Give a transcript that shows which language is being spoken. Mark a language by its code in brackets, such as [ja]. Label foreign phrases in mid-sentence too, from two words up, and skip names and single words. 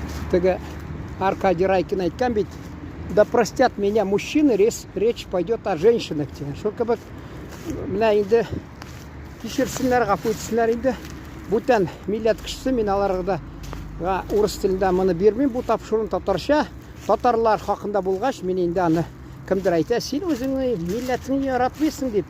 [tt] Теге Аркадий Райкин айтқан бит, [ru] да простят меня мужчины, речь пойдет о женщинах [tt] деген. Шо кебек менә инде кичерсеннәр, гафу итсеннәр инде. Бүтән милләт кешесе, мин аларга да урыс телендә моны бирмим, бу тапшыруны татарча. Татарлар хакында булгач, мин инде аны кемдер әйтә, син үзеңне милләтеңне яратмыйсың дип.